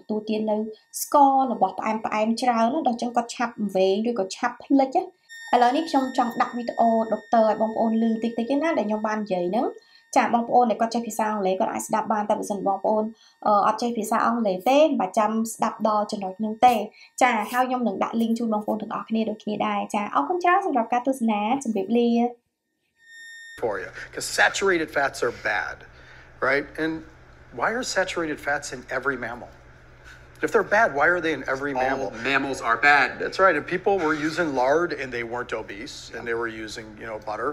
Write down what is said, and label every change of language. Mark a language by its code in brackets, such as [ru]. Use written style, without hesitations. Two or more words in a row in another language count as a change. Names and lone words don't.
[km] ទទួលទាននៅស្កររបស់ផ្អែមច្រើនណាដល់ចឹងគាត់ឆាប់វង្វេងឬក៏ឆាប់ភ្លេចឥឡូវនេះខ្ញុំចង់ដាក់វីដេអូដុកទ័រឲ្យបងប្អូនឮតិចណាដែលខ្ញុំបាននិយាយហ្នឹងចាបងប្អូនដែលគាត់ចេះភាសាអង់គ្លេសគាត់អាចស្ដាប់បានតែបើសិនបងប្អូនអត់ចេះភាសាអង់គ្លេសទេមិនបាច់ចាំស្ដាប់ដល់ចំណុចហ្នឹងទេចាហើយខ្ញុំនឹងដាក់ link ជូនបងប្អូនទាំងអស់គ្នាដូចគ្នាដែរចាអរគុណច្រើនសម្រាប់ការទស្សនាជម្រាបលា [en] for you because saturated fats are bad, right? And why are saturated fats in every mammal? If they're bad, why are they in every mammal? All mammals are bad. That's right. And people were using lard and they weren't obese and they were using, butter.